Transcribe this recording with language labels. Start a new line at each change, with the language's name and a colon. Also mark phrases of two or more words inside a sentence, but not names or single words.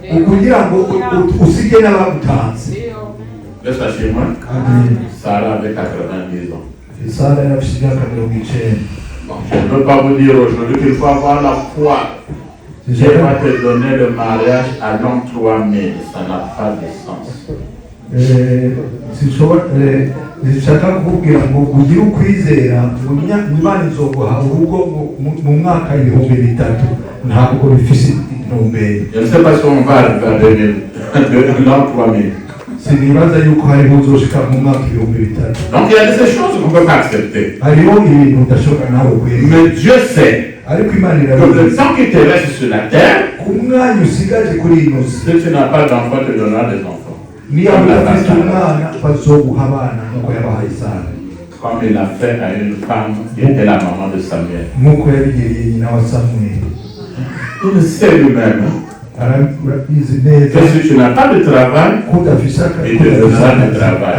French: Laisse chez moi. Sarah avait 90 ans. Bon, je ne peux pas vous dire aujourd'hui qu'il faut avoir la foi. Dieu va te donner le mariage à l'an 3000. Ça n'a pas de sens.
Rundi: zishaka kukubwira ngo ugire ukwizera Imana izoguha urugo mu mwaka ibihumbi 3 ntabwo bifise intumbero.
French: Je ne sais pas si on va arriver à l'an 3000.
Rundi: Sinibaza yuko hari uzoshika mu mwaka ibihumbi 3.
French: Donc il y a des choses qu'on ne peut pas accepter.
Rundi: Hariho ibintu udashobora nawe kwemera.
French: Mais Dieu sait
Rundi: ariko Imana
French: que le temps qui te reste sur la terre,
Rundi: kumwanya usigaje kuri ino si,
French: si tu n'as pas d'enfant, tu donneras des enfants. Comme il a fait à une femme qui était la maman de Samuel. Il sait lui-même que si tu n'as pas de travail, il te donnera du travail.